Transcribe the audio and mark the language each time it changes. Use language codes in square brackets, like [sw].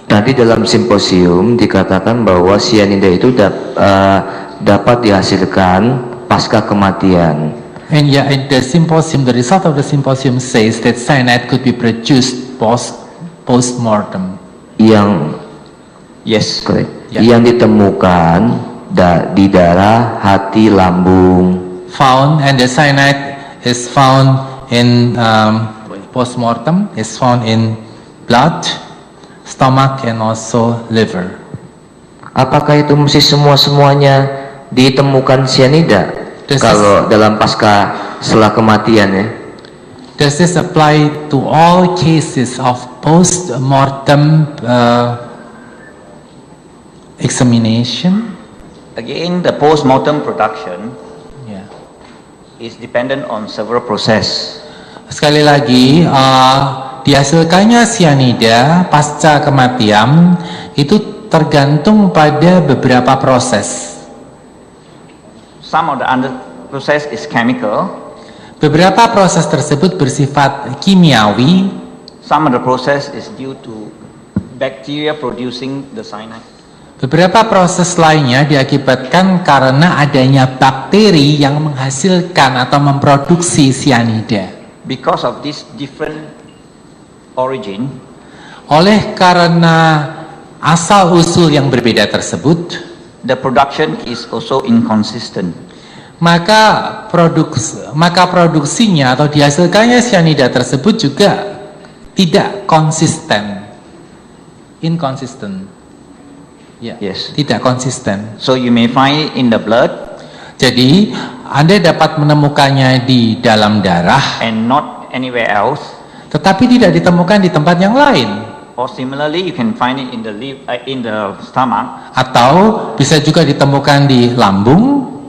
[id] Tadi dalam simposium dikatakan bahwa sianida itu dapat dihasilkan pasca kematian. [en] And yeah, in the symposium, the result of the symposium says that cyanide could be produced post-mortem. Yes, correct. Yeah. [id] Yang ditemukan di darah, hati, lambung. [en] Found, and the cyanide is found in post-mortem, is found in blood, stomach, and also liver. [id] Apakah itu mesti semuanya ditemukan sianida? Kalau dalam pasca setelah kematian ya? [en] Does this apply to all cases of post-mortem examination? Again, the post-mortem production is dependent on several process. [id] Sekali lagi, dihasilkannya sianida pasca kematian itu tergantung pada beberapa proses. [en] Some of the process is chemical. [id] Beberapa proses tersebut bersifat kimiawi. [en] Some of the process is due to bacteria producing the cyanide. [id] Beberapa proses lainnya diakibatkan karena adanya bakteri yang menghasilkan atau memproduksi sianida. [en] Because of this different origin, [id] oleh karena asal-usul yang berbeda tersebut, [en] the production is also inconsistent. [id] Maka produksinya atau dihasilkannya sianida tersebut juga tidak konsisten. [en] Inconsistent. Yes. [id] Tidak konsisten. [en] So you may find it in the blood. [id] Jadi Anda dapat menemukannya di dalam darah, [en] and not anywhere else. [id] Tetapi tidak ditemukan di tempat yang lain. [en] Or similarly, you can find it in the stomach. [id] Atau bisa juga ditemukan di lambung,